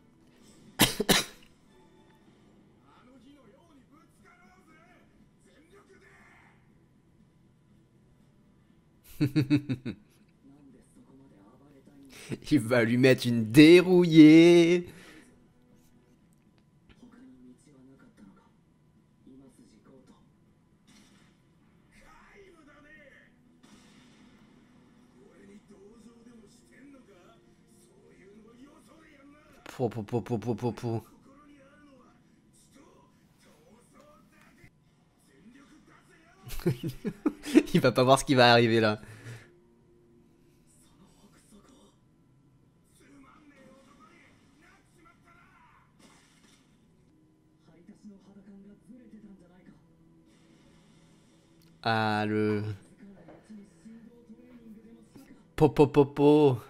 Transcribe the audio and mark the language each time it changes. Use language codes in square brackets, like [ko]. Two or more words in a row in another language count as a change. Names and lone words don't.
[fr] Il va lui mettre une dérouillée. Po, po, po, po, po, po, po. Il va pas voir ce qui va arriver là. Ah, le... Po, po, po, po.